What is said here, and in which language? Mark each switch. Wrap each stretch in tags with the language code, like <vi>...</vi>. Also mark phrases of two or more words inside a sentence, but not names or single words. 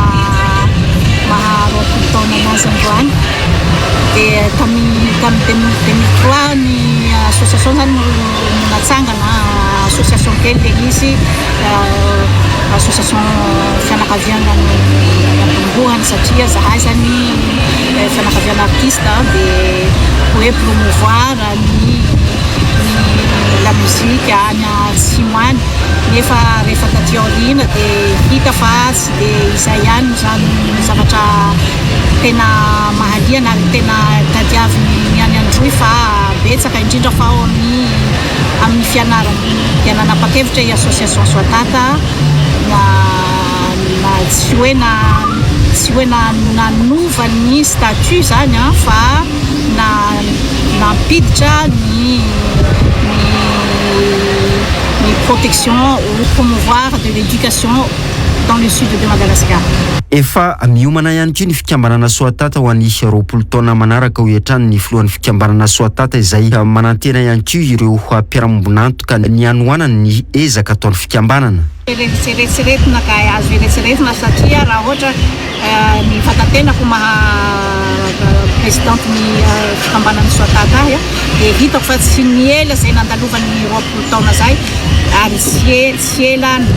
<mg>20 taona anazy androany dia tamin'ny 2003 ny association zany natsangana association kely le izy association fianakaviana ambolohany satria zahay zany fianakaviana artiste dia hoe promouvoir</mg> <fr>la musique</fr> <mg>any Atsimo any nefa rehefa taty aoriana dia hita fa tsy dia izay ihany zany zavatra tena mahaliana ary tena tadiaviny any androy fa betsaka indrindra fa amin'ny fianarana dia nanapa-kevitra i association Soatata tsy hoe nanova ny statut zany fa nampiditra ny</mg> <fr>protection ou promouvoir de l'éducation dans le sud de Madagascar.</fr> <mg>Efa miomana ihany koa ny fikambanana Soatata ho an'ny 20 taona manaraka ho etrany ny filohan'ny fikambanana Soatata izay manantena ihany koa ireo mpiara-mioninantoka ny anohanany ny ezaka ataon'ny fikambanana. Eritseretina ka azo eritseretina satria raha ohatra ny fatatenako maha présidente ny fikambanana Soatata dia hitako fa tsy miela izay nandalovany 20 taona zay ary tsy ela</mg>